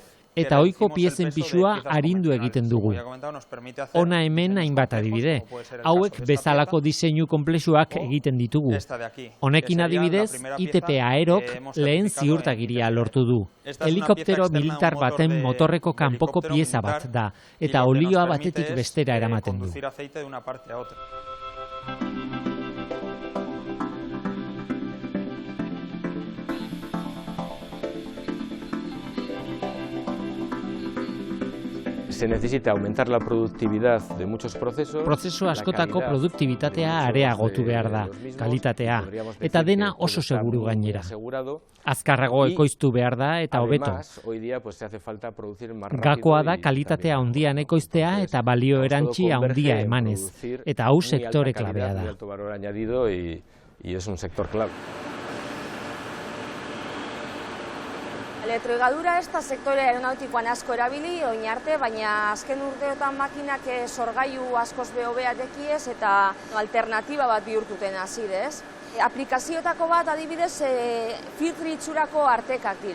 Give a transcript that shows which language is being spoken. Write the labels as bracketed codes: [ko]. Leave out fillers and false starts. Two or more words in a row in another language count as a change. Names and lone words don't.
[eu] Eta ohiko piezen pisua arindu egiten dugu. Hona hemen hainbat adibide. Hauek bezalako diseinu konplexuak egiten ditugu. Honekin adibidez, ITP Aerok lehen ziurtagiria lortu du. Helikoptero militar baten motorreko kanpoko pieza bat da, eta olioa batetik bestera eramaten du. [es] Se necesita aumentar la productividad de muchos procesos. [eu] Prozesu askotako produktibitatea areagotu behar da, kalitatea, eta dena oso seguru gainera. Azkarrago ekoiztu behar da eta hobeto. Gakoa da kalitatea handian ekoiztea eta balio erantzi handia emanez, eta hau sektore klabea da. [es] Y es un sector clave. [eu] Elektrohigadura ez da sektore aeronautikoan asko erabili, orain arte, baina azken urteotan makinak sorgailu askoz hobeak dekiez eta alternatiba bat bihurtuten hasi dez. Aplikazioetako bat adibidez filtri itxurako artekak dire.